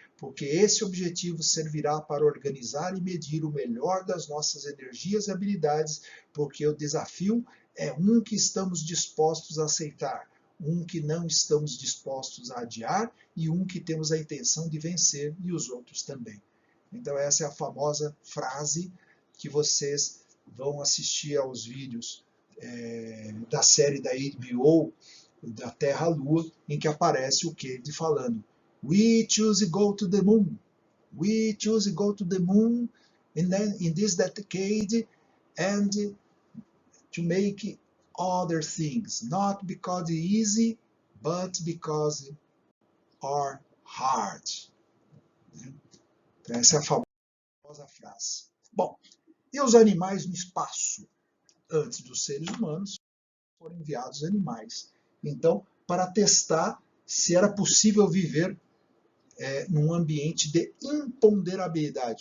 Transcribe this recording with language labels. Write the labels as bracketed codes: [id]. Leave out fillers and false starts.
[pt] Porque esse objetivo servirá para organizar e medir o melhor das nossas energias e habilidades, porque o desafio é um que estamos dispostos a aceitar, um que não estamos dispostos a adiar e um que temos a intenção de vencer, e os outros também. Então essa é a famosa frase que vocês vão assistir aos vídeos da série da HBO, da Terra-Lua, em que aparece o Kennedy falando: [en] We choose to go to the moon. We choose to go to the moon in this decade and to make other things, not because it's easy, but because are hard. [pt] Então, essa é a famosa frase. Bom, e os animais no espaço? Antes dos seres humanos, foram enviados animais. Então, para testar se era possível viver num ambiente de imponderabilidade.